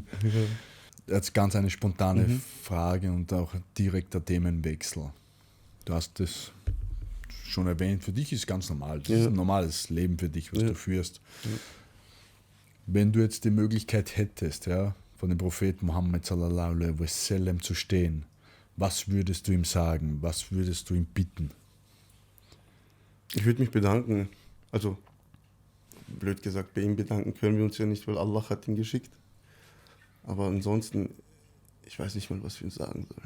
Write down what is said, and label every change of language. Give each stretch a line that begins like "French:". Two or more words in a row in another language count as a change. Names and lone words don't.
German: Jetzt ganz eine spontane Frage und auch direkter Themenwechsel. Du hast das schon erwähnt, für dich ist es ganz normal. Das ist ein normales Leben für dich, was du führst. Wenn du jetzt die Möglichkeit hättest, von dem Propheten Mohammed
Arabic: صلى الله عليه وسلم
German: zu stehen, was würdest du ihm sagen? Was würdest du ihm bitten? Ich würde mich bedanken. Also, blöd gesagt, bei ihm bedanken können wir uns ja nicht, weil Allah hat ihn geschickt. Aber ansonsten, ich weiß nicht mal, was wir ihm sagen sollen.